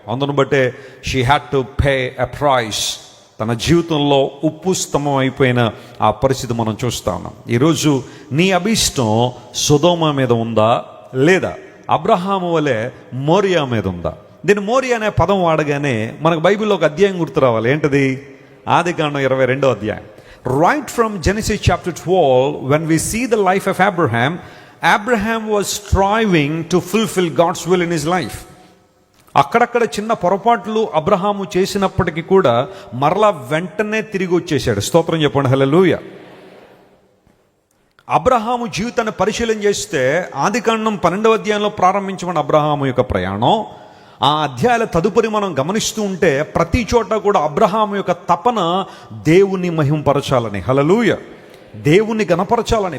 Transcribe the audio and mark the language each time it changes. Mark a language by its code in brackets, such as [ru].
[te] అందును బట్టే [en] She had to pay a price. [te] తన జీవితంలో ఉప్పు స్తంభం అయిపోయిన ఆ పరిస్థితి మనం చూస్తా ఉన్నాం. ఈరోజు నీ అభిష్టం సొదొమ మీద ఉందా లేదా అబ్రహాము వలె మోరియా మీద ఉందా? దీన్ని మోరియా అనే పదం వాడగానే మనకు బైబిల్లో ఒక అధ్యాయం గుర్తు రావాలి. ఏంటది? ఆదికాండం 22వ అధ్యాయం. [en] Right from Genesis chapter 12, when we see the life of Abraham was striving to fulfill God's will in his life. [te] అక్కడక్కడ చిన్న పొరపాట్లు అబ్రహాము చేసినప్పటికీ కూడా మరలా వెంటనే తిరిగి వచ్చేసాడు. స్తోత్రం చెప్పండి, హల్లెలూయా. అబ్రహాము జీవితాన్ని పరిశీలన చేస్తే ఆదికాండం 12వ అధ్యాయంలో ప్రారంభించమని అబ్రహాము యొక్క ప్రయాణం, ఆ అధ్యాయాల తదుపరి మనం గమనిస్తూ ఉంటే ప్రతి చోట కూడా అబ్రహాము యొక్క తపన దేవుని మహింపరచాలని, హల్లెలూయా, దేవుని గణపరచాలని.